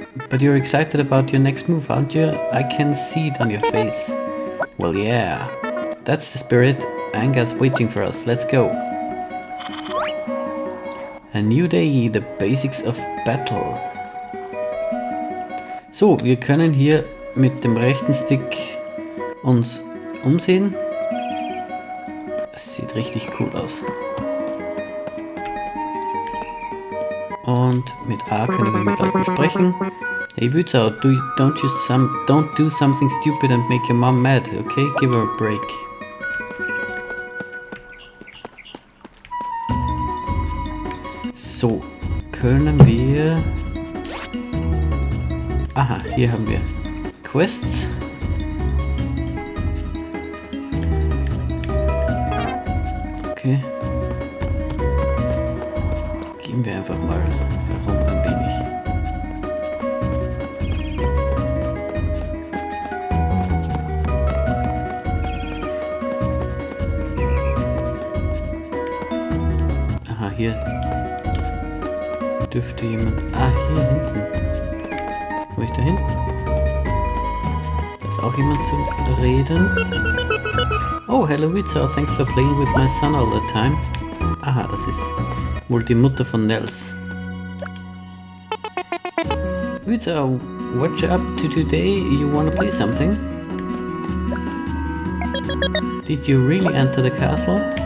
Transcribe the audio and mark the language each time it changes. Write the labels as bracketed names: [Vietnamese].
[English] But you're excited about your next move, aren't you? I can see it on your face. Well, yeah. That's the spirit. Angar's waiting for us. Let's go. A new day, the basics of battle. [German] So, wir können hier mit dem rechten Stick uns umsehen. Das sieht richtig cool aus. Und mit A können wir mit Leuten sprechen. [English] Hey Wützer, don't do something stupid and make your mom mad, okay? Give her a break. [German] So, können wir... Aha, hier haben wir Quests. Okay. Gehen wir einfach mal herum ein wenig. hier dürfte jemand... Ah, hier hinten. Wo ich da hinten? Da ist auch jemand zu reden. [English] Oh, hello Witzer, thanks for playing with my son all the time. [German] Aha, das ist wohl die Mutter von Nels. [English] Witzer, what you up to today? You wanna play something? Did you really enter the castle?